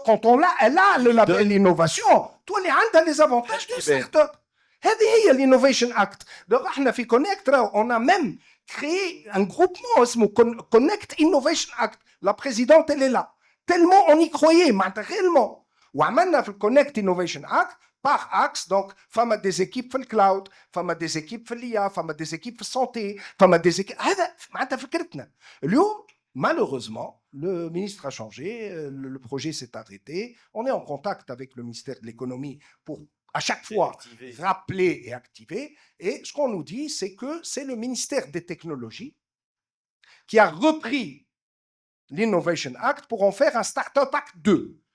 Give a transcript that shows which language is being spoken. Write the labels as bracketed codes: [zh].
[fr] Quand elle a le label innovation, toi, elle a les avantages d'une start-up. C'est l'Innovation Act. Donc, on a même créé un groupement, Connect Innovation Act. La présidente, elle est là. Tellement on y croyait, réellement. [ar] وعملنا في الكونكت انوفيشن اكت [fr] par axe, donc, [ar] فما [fr] des équipes [ar] في الكلاود، فما des équipes في l'IA، فما des équipes في السانتي، فما des équipes. هذا معناتها فكرتنا. اليوم [fr] malheureusement le ministre a changé, le projet s'est arrêté. On est en contact avec le ministère de l'économie pour à chaque fois rappeler et activer. Et ce qu'on nous dit, c'est que c'est le ministère des technologies qui a repris l'Innovation Act pour en faire un Startup Act 2.